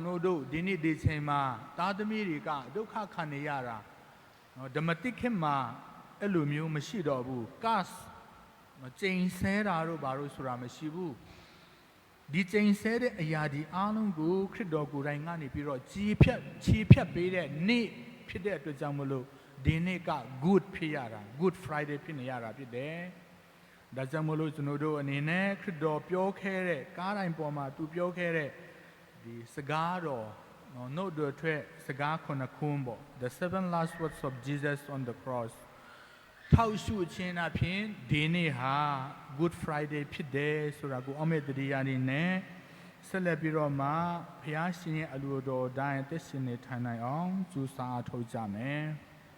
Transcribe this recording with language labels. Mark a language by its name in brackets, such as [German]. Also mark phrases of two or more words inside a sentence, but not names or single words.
[Burmese] တော်တို့ဒီနေ့ဒီချိန်မှာသားသမီးတွေကဒုက္ခခံနေရတာနော်ဓမ္မတိခေတ်မှာအဲ့လိုမျိုးမရှိတော့ဘူးကတ်ကျိန်ဆဲတာတို့ဘာလို့ဆိုတာမရှိဘူး ဒီကျိန်ဆဲတဲ့အရာဒီအားလုံးကိုခရစ်တော်ကိုယ်တိုင်ကနေပြီးတော့ခြေဖြတ်ပေးတဲ့နေ့ဖြစ်တဲ့အတွက်ကြောင့်မလို့ ဒီနေ့က good ဖြစ်ရတာ [English] good friday [Burmese] ဖြစ်နေရတာဖြစ်တယ်ဒါကြောင့်မလို့ကျွန်တော်တို့အနေနဲ့ ခရစ်တော်ပြောခဲ့တဲ့ကားတိုင်းပေါ်မှာသူပြောခဲ့တဲ့ဒီစကားတော်နှုတ်တော်ထွက်စကားခုနှစ်ခုပေါ့ [English] the seven last words of Jesus on the cross [Burmese] ထောက်ရှုခြင်းအပြင်ဒီနေ့ဟာ [English] good friday [Burmese] ဖြစ်တယ်ဆိုတာကိုအမေတတရားနေနဲ့ဆက်လက်ပြီးတော့မှဘုရားရှင်ရဲ့အလိုတော်တိုင်းသက်ရှင်နေထိုင်နိုင်အောင်ကြိုးစားထုတ်ကြမယ်